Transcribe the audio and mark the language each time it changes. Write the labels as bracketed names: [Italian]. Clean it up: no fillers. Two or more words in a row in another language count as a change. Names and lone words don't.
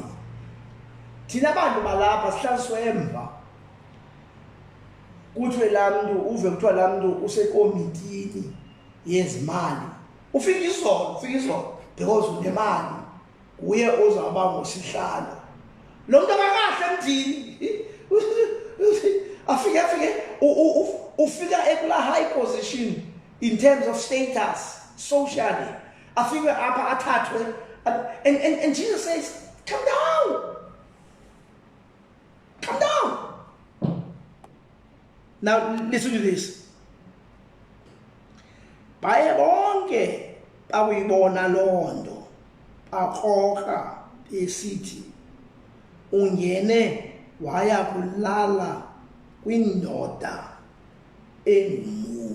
[Xhosa] Thina abantu balapha sihlaliswe emva kuthiwe laa mntu uve kuthiwa laa mntu usekomitini yezimali ufika izolo because unemali uye ozawuba ngosihlalo lo mntu akakahle emthini afike ufika ekula [English] high position in terms of status socially [Xhosa] afike apha athathwe [English] and Jesus says come down. Now listen to this. [Xhosa] Baye bonke bakuyibona loo nto bakroka esithi ungene waya kulala kwindoda engumuni.